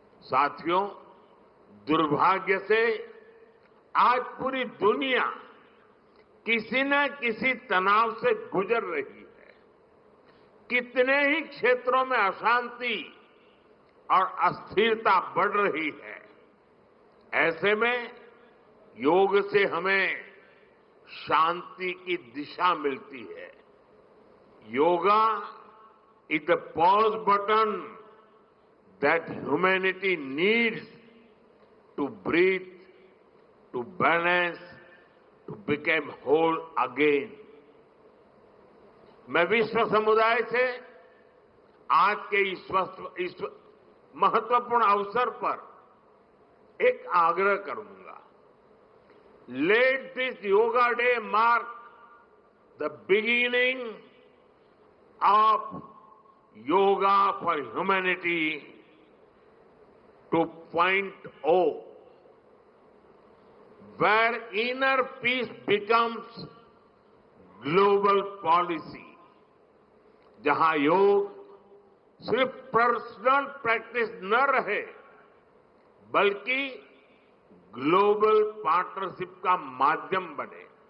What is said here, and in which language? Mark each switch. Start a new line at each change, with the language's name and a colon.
Hindi: साथियों, दुर्भाग्य से आज पूरी दुनिया किसी न किसी तनाव से गुजर रही है। कितने ही क्षेत्रों में अशांति और अस्थिरता बढ़ रही है। ऐसे में योग से हमें शांति की दिशा मिलती है।
English: Yoga is the pause button that humanity needs to breathe, to balance, to become whole again.
Hindi: मैं विश्व समुदाय से आज के इस महत्वपूर्ण अवसर पर एक आग्रह करूंगा।
English: Let this Yoga Day mark the beginning of Yoga for Humanity 2.0. where inner peace becomes global policy,
Hindi: जहां योग सिर्फ पर्सनल प्रैक्टिस न रहे बल्कि ग्लोबल पार्टनरशिप का माध्यम बने,